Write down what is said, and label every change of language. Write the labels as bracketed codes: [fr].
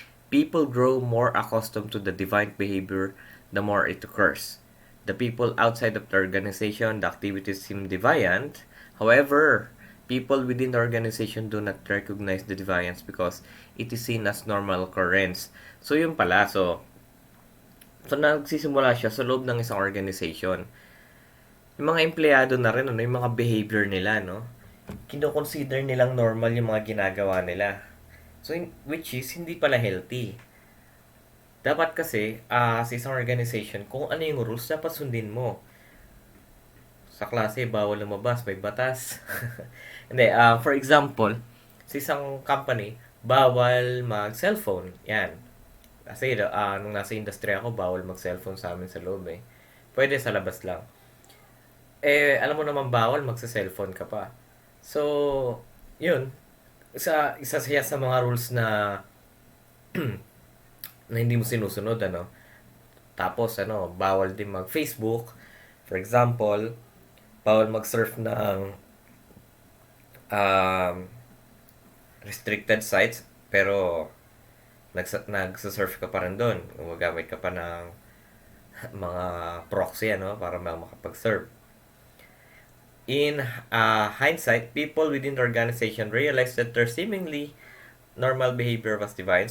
[en] People grow more accustomed to the deviant behavior the more it occurs. The people outside of the organization, the activities seem deviant. However, people within the organization do not recognize the deviance because it is seen as normal occurrence. [tl] So, yun pala. So nagsisimula siya sa loob ng isang organization. Yung mga empleyado na rin, ano, yung mga behavior nila, no? Kino-consider nilang normal yung mga ginagawa nila. So, [en] which is, [tl] hindi pala healthy. Dapat kasi, sa isang organization, kung ano yung rules, dapat sundin mo. Sa klase, bawal lumabas, may batas. Hindi, [en] for example, [tl] sa isang company, bawal mag-cellphone. Yan. Kasi, nung nasa industry ako, bawal mag-cellphone sa amin sa loob eh. Pwede sa labas lang. Alam mo naman bawal magsa-cellphone ka pa. So, yun. Isa siya sa mga rules na na hindi mo sinusunod, ano. Tapos, bawal din mag-Facebook. [en] For example, [tl] bawal mag-surf ng um, restricted sites, pero nagsasurf ka pa rin doon. Gumagamit ka pa ng mga proxy, para makapag-surf. [en] In hindsight, people within the organization realized that their seemingly normal behavior was divine.